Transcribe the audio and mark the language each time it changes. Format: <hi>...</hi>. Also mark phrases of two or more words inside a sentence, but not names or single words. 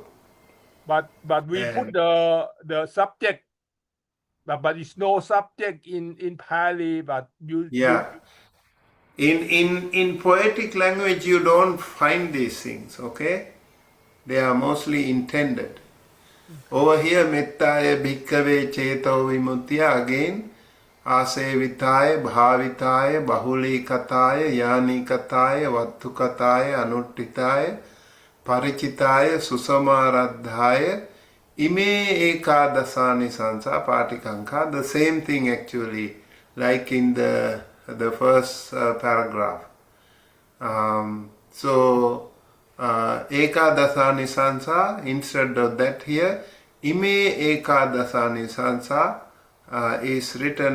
<en>But we put the subject, but it's no subject in Pali. But In poetic language, you don't find these things. Okay, they are mostly intended. Over here,</en> <pi>mettaya bhikkhave cheto vimutya, again, asevitaya, bhavitaya, bahulikataya, yanikataya, vattukataya, anuttitaya, parichitaya, susamaradhaya, ime ekadasani sansa patikanka.</pi> <en>The same thing actually, like in the first paragraph. So</en> <pi>ekadasani sansa,</pi> <en>instead of that here,</en> <pi>ime ekadasani sansa</pi> <en>is written.</en>